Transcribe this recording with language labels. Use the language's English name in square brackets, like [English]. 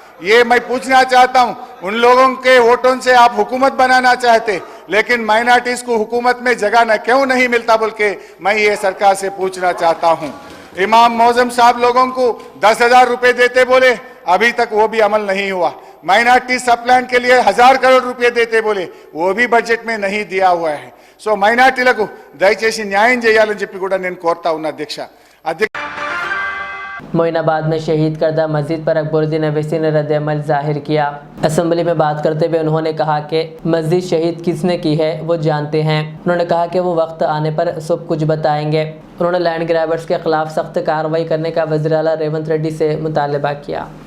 [Hindi] ये मैं पूछना चाहता हूं, उन लोगों के वोटों से आप हुकूमत बनाना चाहते, लेकिन माइनॉरिटीज को हुकूमत में जगह न क्यों नहीं मिलता बोल के मैं ये सरकार से पूछना चाहता हूं। इमाम मौजम साहब लोगों को 10,000 रुपए देते बोले, अभी तक वो भी अमल नहीं हुआ। माइनॉरिटी सब प्लान के लिए 1000 करोड़ रुपए देते बोले, वो भी बजट में नहीं दिया हुआ है। [Telugu] सो మైనారిటీలకు దయచేసి న్యాయం చేయాలని చెప్పి కూడా నేను కోరుతా ఉన్నా అధ్యక్ష। [Hindi] मोइनाबाद में शहीद करदा मस्जिद पर अकबरुद्दीन अवैसी ने रद्द-ए-अमल जाहिर किया। असम्बली में बात करते हुए उन्होंने कहा कि मस्जिद शहीद किसने की है वो जानते हैं। उन्होंने कहा कि वो वक्त आने पर सब कुछ बताएंगे। उन्होंने लैंड ग्रैबर्स के खिलाफ सख्त कार्रवाई करने का वज़ीर आला रेवंत रेड्डी से मुतालबा किया।